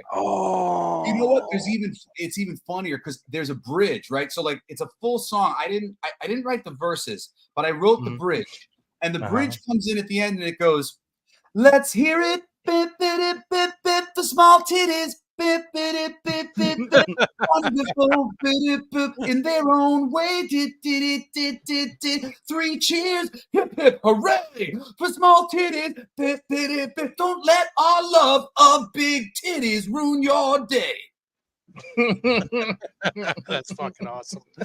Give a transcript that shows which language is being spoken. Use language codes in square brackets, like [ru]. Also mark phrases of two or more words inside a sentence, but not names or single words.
[en] Oh, you know what? It's even funnier because there's a bridge, right? So like it's a full song. I didn't write the verses, but I wrote the bridge, and the bridge comes in at the end and it goes, "Let's hear it, bip bip bip bip for small titties." Bip, bip, bip, bip, bip, wonderful, bip, bip, in their own way. Did. 3 cheers, hip, hip, hooray for small titties. Bip, bip, bip. Don't let our love of big titties ruin your day. That's fucking awesome.